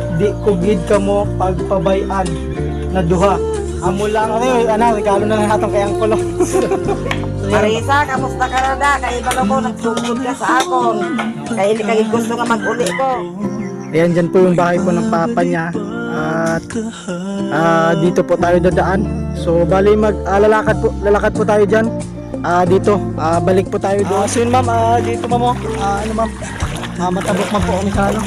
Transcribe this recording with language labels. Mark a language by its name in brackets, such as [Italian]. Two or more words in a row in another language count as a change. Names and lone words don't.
[Hiligaynon] di kugid kamo pagpabayan na duha. Amo lang regalo na lang hatong kay Angkol. Marisa, kamusta ka na da? Kay balo ko, nagsugod ka sa akon. Kaya hindi kagig gusto nga mag-uli ko. [Filipino] Ayan, dyan po yung bahay po ng papa niya. At dito po tayo dadaan. So bali lalakad po tayo dyan. Dito, balik po tayo doon. So yun ma'am, dito ma'am, ano ma'am, matabok man po kami sa ano.